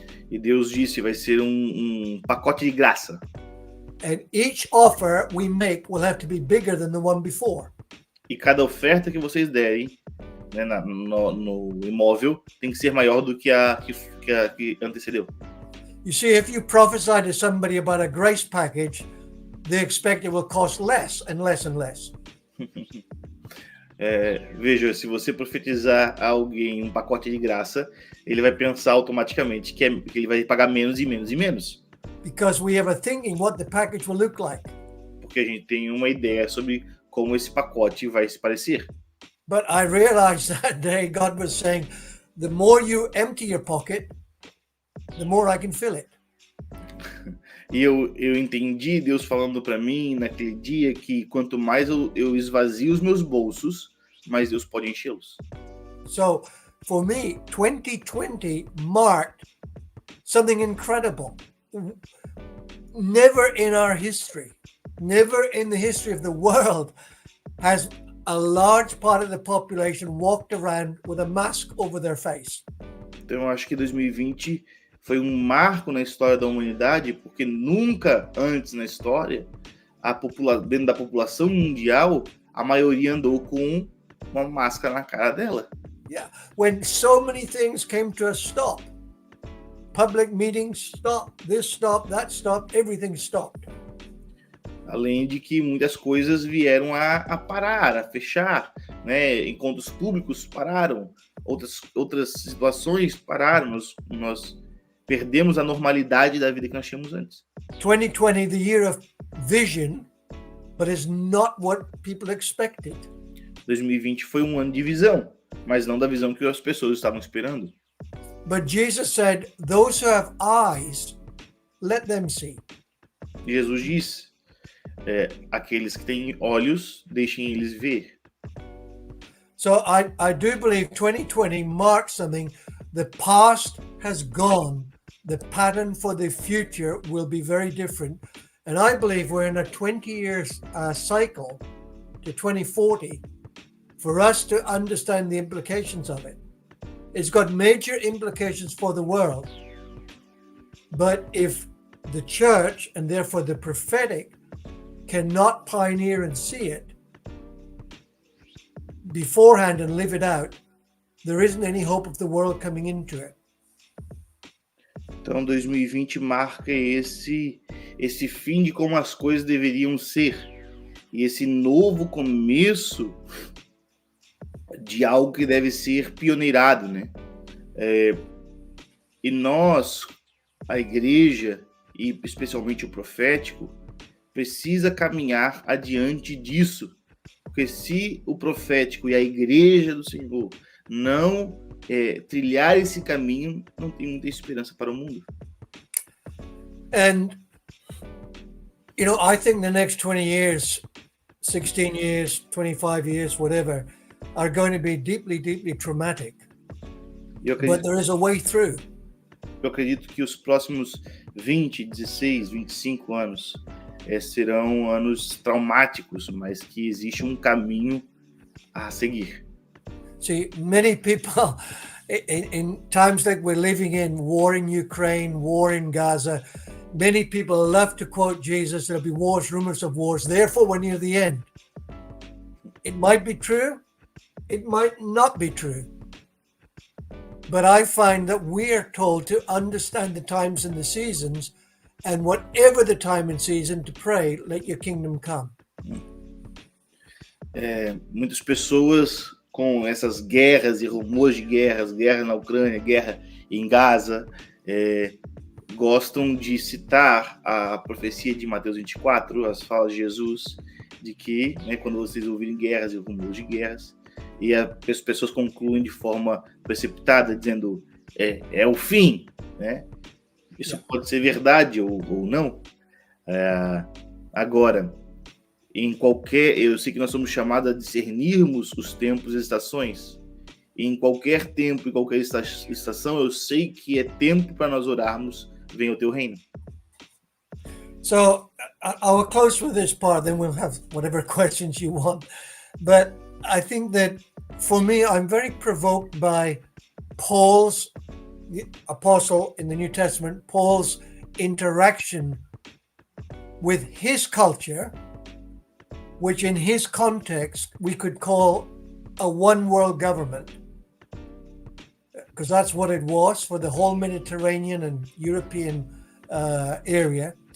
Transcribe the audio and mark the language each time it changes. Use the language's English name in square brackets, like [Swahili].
[Portuguese] E Deus disse, vai ser um pacote de graça. [English] And each offer we make will have to be bigger than the one before. [Portuguese] E cada oferta que vocês derem, né, no imóvel tem que ser maior do que a que antecedeu. [English] You see, if you prophesy to somebody about a grace package, they expect it will cost less and less and less. [Portuguese] Veja, se você profetizar a alguém um pacote de graça, ele vai pensar automaticamente que ele vai pagar menos e menos e menos. [English] Because we have a thinking what the package will look like. [Portuguese] Porque a gente tem uma ideia sobre como esse pacote vai se parecer. [English] But I realized that day God was saying, the more you empty your pocket, the more I can fill it. [Portuguese] E eu entendi Deus falando para mim naquele dia que quanto mais eu esvazio os meus bolsos, mais Deus pode enchê-los. [English] So for me, 2020 marked something incredible. Never in our history, never in the history of the world has a large part of the population walked around with a mask over their face. [Portuguese] Então eu acho que 2020 foi um marco na história da humanidade, porque nunca antes na história, dentro da população mundial, a maioria andou com uma máscara na cara dela. [English] Yeah, when so many things came to a stop. Public meetings stopped, this stopped, that stopped, everything stopped. [Portuguese] Além de que muitas coisas vieram a parar, a fechar, né? Encontros públicos pararam, outras situações pararam, nós perdemos a normalidade da vida que nós tínhamos antes. [English] 2020, the year of vision, but it's not what people expected. [Portuguese] 2020 foi um ano de visão, mas não da visão que as pessoas estavam esperando. [English] But Jesus said, those who have eyes, let them see. [Portuguese] Jesus disse, aqueles que têm olhos, deixem eles ver. [English] So I do believe 2020 marks something. The past has gone. The pattern for the future will be very different. And I believe we're in a 20-year cycle to 2040 for us to understand the implications of it. It's got major implications for the world. But if the church, and therefore the prophetic, cannot pioneer and see it, beforehand and live it out, there isn't any hope of the world coming into it. [Portuguese] Então 2020 marca esse fim de como as coisas deveriam ser. E esse novo começo de algo que deve ser pioneirado, né? E nós, a igreja, e especialmente o profético, precisa caminhar adiante disso. Porque se o profético e a igreja do Senhor não trilhar esse caminho, não tem muita esperança para o mundo. [English] And, I think the next 20 years, 16 years, 25 years, whatever, are going to be deeply, deeply traumatic. But there is a way through. [Portuguese] Eu acredito que os próximos 20, 16, 25 anos serão anos traumáticos, mas que existe um caminho a seguir. [English] See, many people, in times like we're living in, war in Ukraine, war in Gaza, many people love to quote Jesus, there'll be wars, rumors of wars, therefore we're near the end. It might be true, it might not be true. But I find that we are told to understand the times and the seasons, and whatever the time and season, to pray, let your kingdom come. [Portuguese] Muitas pessoas com essas guerras e rumores de guerras, guerra na Ucrânia, guerra em Gaza, gostam de citar a profecia de Mateus 24, as falas de Jesus, de que, quando vocês ouvirem guerras e rumores de guerras, e as pessoas concluem de forma precipitada, dizendo, é o fim, né? Isso pode ser verdade ou não. Agora, eu sei que nós somos chamados a discernirmos os tempos e estações. Em qualquer tempo e qualquer estação, eu sei que é tempo para nós orarmos, venha o teu reino. [English] So I'll close with this part, then we'll have whatever questions you want. But I think that for me, I'm very provoked by Paul's, the apostle in the New Testament, Paul's interaction with his culture, which in his context we could call a one world government, because that's what it was for the whole Mediterranean and European area.